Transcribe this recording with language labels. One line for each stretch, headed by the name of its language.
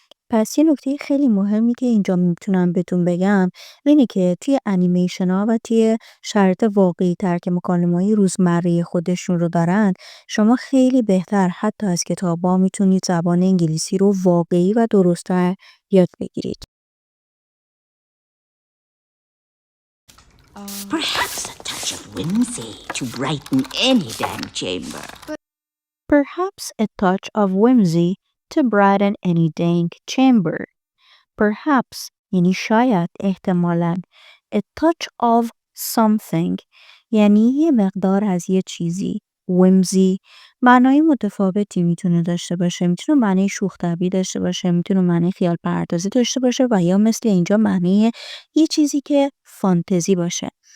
Persian: پس یه نکته خیلی مهمی که اینجا میتونم بهتون بگم اینه که توی انیمیشن ها و توی شرایط واقعی تر که مکالمه‌های روزمره خودشون رو دارن، شما خیلی بهتر حتی از کتابا میتونید زبان انگلیسی رو واقعی و درست‌تر یاد بگیرید.
English: Perhaps a touch of whimsy to brighten any damn chamber. Perhaps a touch of whimsy to brighten any dank chamber.
Persian: Perhaps یعنی شاید، احتمالاً.
English: A touch of something
Persian: یعنی یه مقدار از یه چیزی. whimsy معنای متفاوتی میتونه داشته باشه. میتونه معنی شوخ طبعی داشته باشه، میتونه معنی خیال پردازی داشته باشه و یا مثل اینجا معنی یه چیزی که فانتزی باشه.